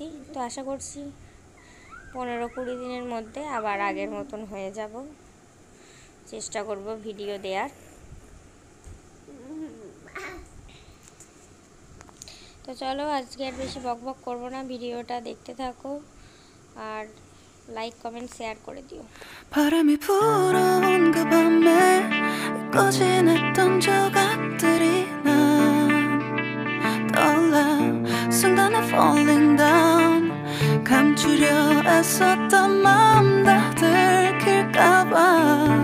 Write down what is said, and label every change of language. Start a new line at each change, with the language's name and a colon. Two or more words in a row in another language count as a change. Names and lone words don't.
Bangla: তো আশা করছি 15-20 দিনের মধ্যে আবার আগের মতন হয়ে যাব, চেষ্টা করব ভিডিও দেওয়ার। তো চলো আজকে আর বেশি বকবক করব না, ভিডিওটা দেখতে থাকো আর লাইক কমেন্ট শেয়ার করে দিও।
Korean: 바람이 불어온 그 밤에 꺼진 했던 조각들이 난 떠올라 순간에
English: falling down
Korean: 감추려 애썼던 마음 다 들킬까봐